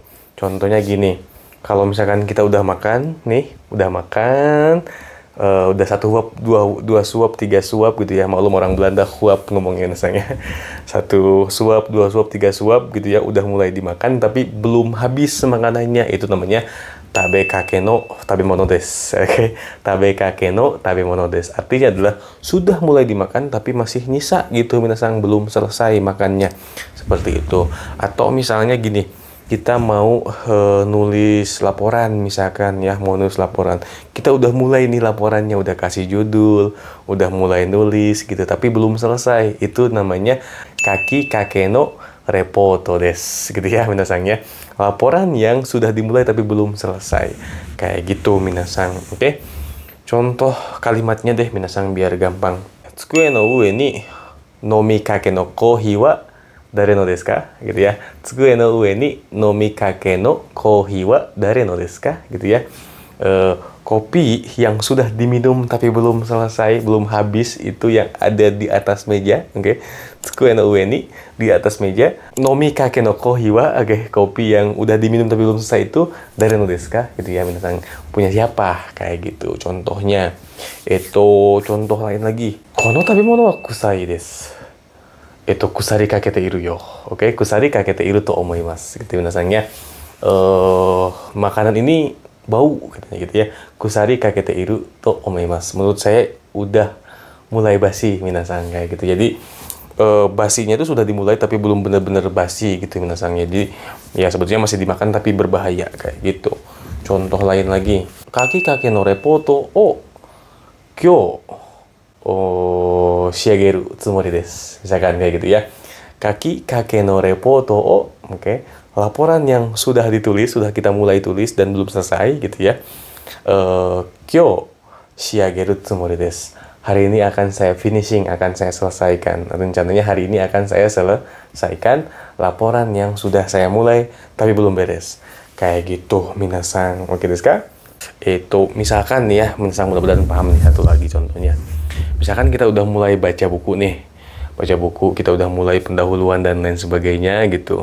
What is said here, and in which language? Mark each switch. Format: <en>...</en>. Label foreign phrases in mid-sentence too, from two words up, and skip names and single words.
<id>Contohnya gini, kalau misalkan kita udah makan, nih, udah makan, udah satu suap, dua suap, tiga suap gitu ya. Maklum orang Belanda huap ngomongnya misalnya. Satu suap, dua suap, tiga suap gitu ya. Udah mulai dimakan, tapi belum habis makanannya. Itu namanya</id> <ja>食べかけの食べ物です. Oke, 食べかけの食べ物です.</ja> <id>Artinya adalah sudah mulai dimakan tapi masih nyisa gitu minasang, belum selesai makannya. Seperti itu. Atau misalnya gini, kita mau nulis laporan misalkan ya, mau nulis laporan. Kita udah mulai nih laporannya, udah kasih judul, udah mulai nulis gitu tapi belum selesai. Itu namanya</id> <ja>書きかけのレポートです</ja> <id>gitu ya minasang ya. Laporan yang sudah dimulai tapi belum selesai. Kayak gitu minasang. Oke. Contoh kalimatnya deh minasang biar gampang.</id> <ja>机の上に飲みかけのコーヒーは誰のですか?</ja> <id>Gitu ya.</id> <ja>机の上に飲みかけのコーヒーは誰のですか?</ja> <id>Gitu ya. Kopi yang sudah diminum tapi belum selesai, belum habis, itu yang ada di atas meja, oke.</id> <ja>机の上に,</ja> <id>di atas meja.</id> <ja>飲みかけのコーヒーは,</ja> <id>oke, kopi yang udah diminum tapi belum selesai itu</id> <ja>誰のですか?</ja> <id>Gitu ya, minasang, punya siapa? Kayak gitu contohnya. Itu contoh lain lagi.</id> <ja>この食べ物は臭いです。腐りかけているよ. Oke, 腐りかけていると思います.</ja> <id>Gitu minasang ya. Makanan ini bau katanya gitu ya.</id> <ja>腐りかけていると思います.</ja> <id>Menurut saya udah mulai basi minasang, kayak gitu. Jadi basinya itu sudah dimulai tapi belum benar-benar basi gitu minasang. Jadi ya sebetulnya masih dimakan tapi berbahaya kayak gitu. Contoh lain lagi.</id> <ja>書きかけのレポートを今日仕上げるつもりです.</ja> <id>Misalkan kayak gitu ya.</id> <ja>書きかけのレポートを,</ja> <id>oke. Laporan yang sudah ditulis, sudah kita mulai tulis dan belum selesai gitu ya.</id> <ja>今日仕上げるつもりです.</ja> <id>Hari ini akan saya finishing, akan saya selesaikan. Rencananya hari ini akan saya selesaikan laporan yang sudah saya mulai tapi belum beres. Kayak gitu minasang. Oke</id> <ja>ですか?</ja> <id>Itu misalkan ya, minasang mudah-mudahan paham nih satu lagi contohnya. Misalkan kita udah mulai baca buku nih. Baca buku, kita udah mulai pendahuluan dan lain sebagainya gitu.</id>